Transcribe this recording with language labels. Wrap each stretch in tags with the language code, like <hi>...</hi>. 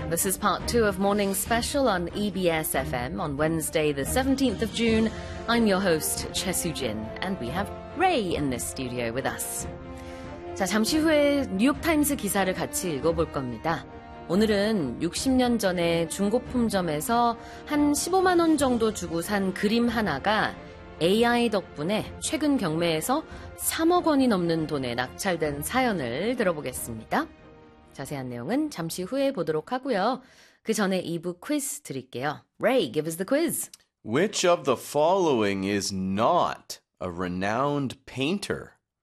<en>This is part two of Morning Special on EBS FM on Wednesday, the 17th of June. I'm your host, Choi Soo-jin, and we have Ray in this studio with us.</en> <ko>자, 잠시 후에 뉴욕타임스 기사를 같이 읽어볼 겁니다. 오늘은 60년 전에 중고품점에서 한 15만 원 정도 주고 산 그림 하나가 AI 덕분에 최근 경매에서 3억 원이 넘는 돈에 낙찰된 사연을 들어보겠습니다. 자세한 내용은 잠시 후에 보도록 하고요. 그 전에 2부 퀴즈 드릴게요.</ko> <en>Ray, give us the quiz. Which of the following is not a renowned painter?</en>